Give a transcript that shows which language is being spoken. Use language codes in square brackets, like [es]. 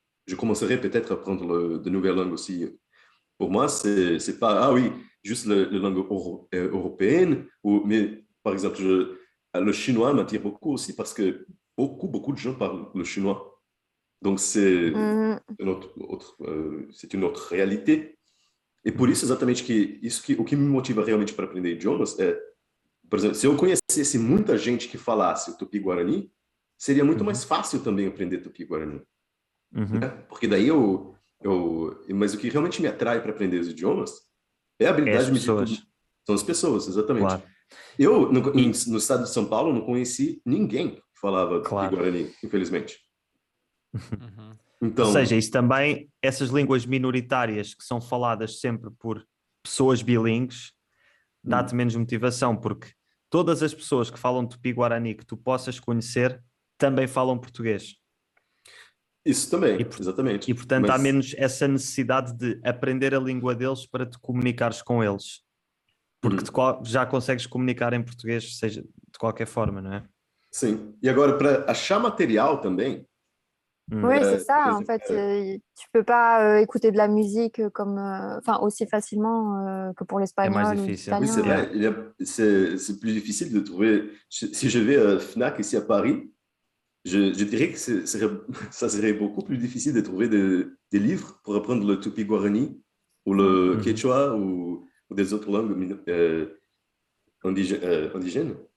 [fr] Je commencerai peut-être à apprendre de nouvelles langues aussi. Pour moi, c'est pas, juste la langue européenne, mais par exemple, le chinois m'attire beaucoup aussi parce que beaucoup de gens parlent le chinois. Donc, c'est une autre [pt] realidade. E por isso, exatamente, o que me motiva realmente para aprender idiomas é, por exemplo, se eu conhecesse muita gente que falasse o Tupi-Guarani, seria muito mais fácil também aprender Tupi-Guarani. Né? Porque daí mas o que realmente me atrai para aprender os idiomas é a habilidade são as pessoas, exatamente. Claro. Eu, no estado de São Paulo, não conheci ninguém que falava Tupi-Guarani, infelizmente. Então, ou seja, isso também, essas línguas minoritárias que são faladas sempre por pessoas bilíngues, dá-te menos motivação, porque todas as pessoas que falam Tupi-Guarani que tu possas conhecer também falam português. Isso também, exatamente. E portanto há menos essa necessidade de aprender a língua deles para te comunicares com eles. Porque já consegues comunicar em português, seja de qualquer forma, não é? Sim. E agora, para achar material também... [fr] Oui, c'est ça. En fait, tu peux pas écouter de la musique comme, aussi facilement que pour l'espagnol ou l'italien. Oui, c'est vrai. C'est plus difficile de trouver. Si je vais à Fnac ici à Paris, je dirais que ça serait beaucoup plus difficile de trouver des livres pour apprendre le Tupi-Guarani ou le Quechua ou des autres langues indigènes.